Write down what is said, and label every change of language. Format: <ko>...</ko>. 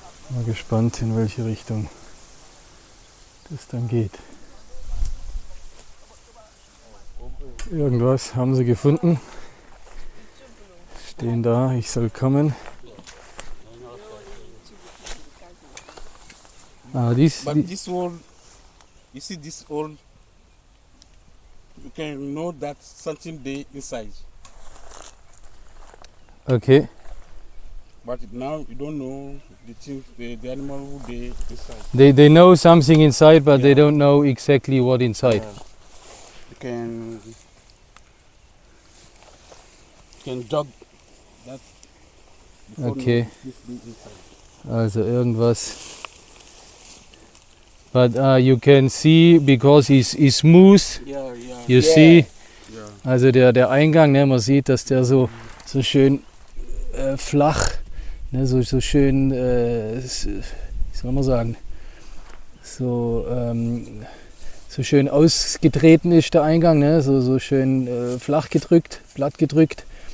<de>Mal gespannt, in welche Richtung das dann geht. Irgendwas haben sie gefunden. Stehen da, ich soll kommen.</de> <en>But this hole, you see this hole, you can know that something there inside. Okay. But now you don't know the animal who they inside. They know something inside, but they don't know exactly what inside. You can jog that.</en> <de>Okay. Also irgendwas.</de> <en>But you can see, because it's smooth, you see.</en> <de>Also der Eingang, ne, man sieht, dass der so schön flach, ne, so schön, wie soll man sagen, so schön ausgetreten ist der Eingang, ne, so schön flach gedrückt, platt gedrückt.</de>